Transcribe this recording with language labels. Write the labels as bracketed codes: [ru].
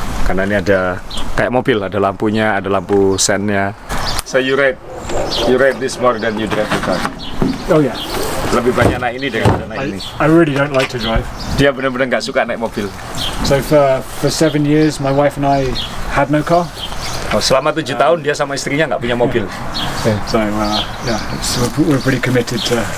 [id] karena ini ada kayak mobil, ada lampunya, ada lampu sennya. [en] So you ride this more than you drive the car. Oh yeah. [id] Lebih banyak naik ini daripada naik ini. [en] I really don't like to drive. [id] Dia benar-benar nggak suka naik mobil. [en] So for 7 years, my wife and I had no car. [id] Oh, selama 7 tahun dia sama istrinya nggak punya mobil. [en] So we're pretty committed to.